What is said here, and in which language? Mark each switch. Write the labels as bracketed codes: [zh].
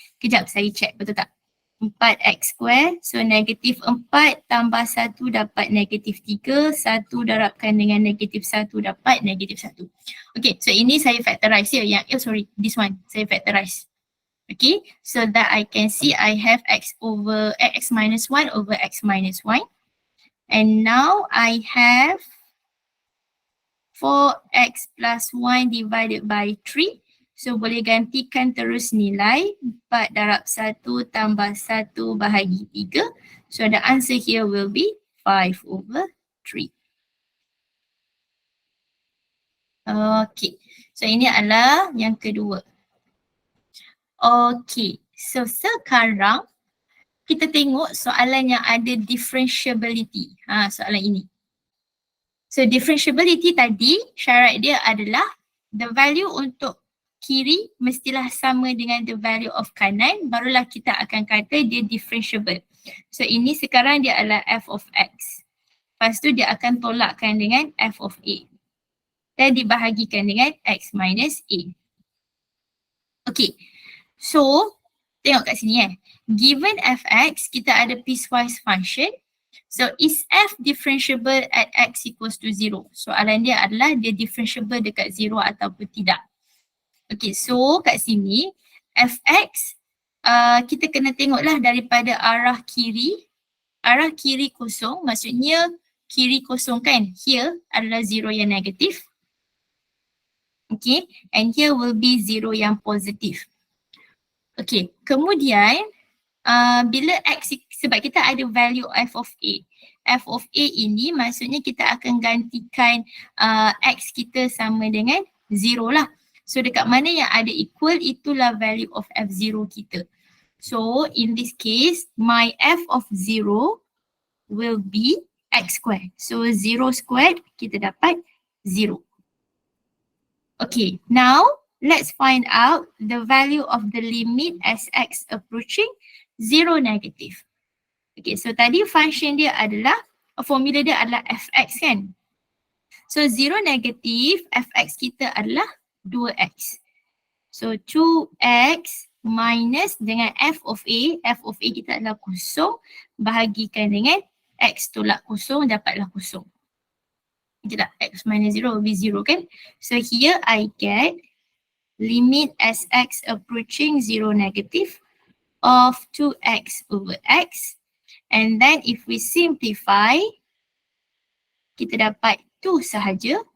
[ms] Kejap saya check betul tak? 4x square, so negatif 4 tambah 1 dapat negatif 3, 1 darabkan dengan negatif 1 dapat negatif 1. [en] Okay, so [ms] ini saya [en] factorize here, this one saya factorize. Okay, so that I can see I have x minus 1 over x minus 1. And now I have 4x plus 1 divided by 3. [ms] So boleh gantikan terus nilai 4 darab 1 tambah 1 bahagi 3. [en] So the answer here will be 5/3. [ms] Okay, so ini adalah yang kedua. Okay, so sekarang kita tengok soalan yang ada differentiability. Soalan ini. So differentiability tadi syarat dia adalah [en] the value [ms] untuk kiri mestilah sama dengan [en] the value of [ms] kanan, barulah kita akan kata dia differentiable. So ini sekarang dia adalah f of x. Lepas tu dia akan tolakkan dengan f of a. Dan dibahagikan dengan x minus a. Okay, so tengok kat sini Given fx, kita ada piecewise function. [en] So is f differentiable at x equals to 0? [ms] Soalan dia adalah dia differentiable dekat 0 ataupun tidak. Okay, so kat sini fx kita kena tengoklah daripada arah kiri. Arah kiri kosong, maksudnya kiri kosong kan? [en] Here [ms] adalah 0 yang negatif. [en] Okay, and here will be 0 [ms] yang positif. Okay, kemudian bila x, sebab kita ada value f of a. F of a ini maksudnya kita akan gantikan x kita sama dengan 0 lah. So dekat mana yang ada equal, itulah value of f0 kita. [en] So in this case, my f of 0 will be x squared. So 0 squared, [ms] kita dapat 0. [en] Okay, now let's find out the value of the limit as x approaching 0 negative. [ms] Okay, so tadi function dia adalah, formula dia adalah fx kan. So 0 negative, fx kita adalah 2x. So 2x minus dengan f of a kita adalah kosong, bahagikan dengan x tolak kosong, dapatlah kosong. Tidak, [en] x minus 0 will be 0 [ms] kan. [en] So here I get limit as x approaching 0 negative of 2x over x. And then if we simplify, [ms] kita dapat 2 sahaja.